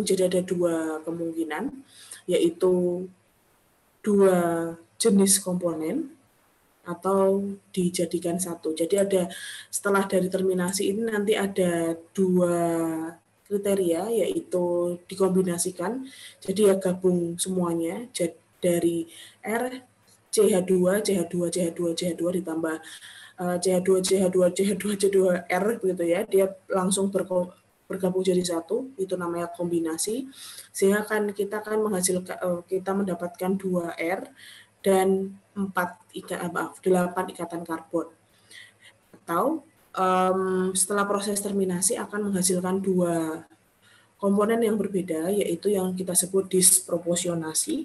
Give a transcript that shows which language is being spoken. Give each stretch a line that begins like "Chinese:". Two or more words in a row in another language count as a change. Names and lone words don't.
Indonesian: Jadi ada dua kemungkinan, yaitu dua jenis komponen atau dijadikan satu. Jadi ada setelah dari terminasi ini nanti ada dua kriteria, yaitu dikombinasikan. Jadi ya gabung semuanya dari R CH2 CH2 CH2 CH2 ditambah CH2 CH2 CH2 CH2 R begitu ya. Dia langsung bergabung jadi satu, itu namanya kombinasi. Sehingga kita menghasilkan kita mendapatkan 2R dan 8 ikatan karbon. Atau setelah proses terminasi akan menghasilkan dua komponen yang berbeda, yaitu yang kita sebut disproporsionasi.